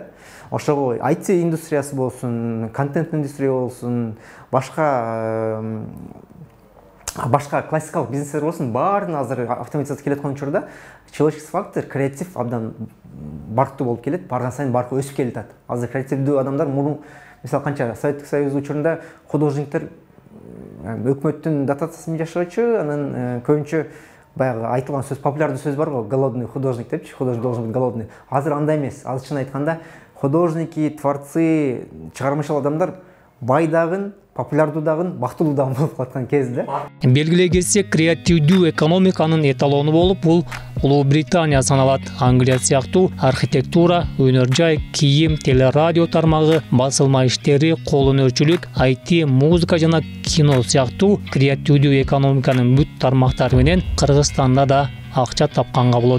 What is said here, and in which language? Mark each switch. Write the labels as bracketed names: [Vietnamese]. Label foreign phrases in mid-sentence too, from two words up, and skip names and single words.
[Kyrgyz] Ошого IT индустриясы болсун, контент индустрия болсун, башка классикалык бизнестер болсун, баарын азыр автоматизация келаткан учурда [Russian] человеческий фактор, [Kyrgyz] креатив абдан барктуу болуп келет, барган сайын баркы өсүп келатат. Азыр креативдүү адамдар мурун, мисалы канча Советтик Союз учурунда художниктер өкмөттүн дотациясы менен жашачу, анан көбүнчө баягы айтылган сөз, популярдуу сөз бар го, [Russian] голодный художник [Kyrgyz] депчи, [Russian] художник должен быть голодный. [Kyrgyz] Азыр андай эмес. Азырчын айтканда [Russian] художники, творцы, [Kyrgyz] чыгармачыл адамдар байдагын, популярдуудагын, бактылуудагын болуп калаткан кез да. Белгилей кетсек, креативдүү экономиканын эталону болуп, бул Улуу Британия саналат. Англия сыяктуу архитектура, өнөр жай, кийим, телерадио тармагы, басылма иштери, кол өнөрчүлүк, IT, музыка жана кино сыяктуу креативдүү экономиканын бүт тармактары менен Кыргызстанда да акча тапканга болот.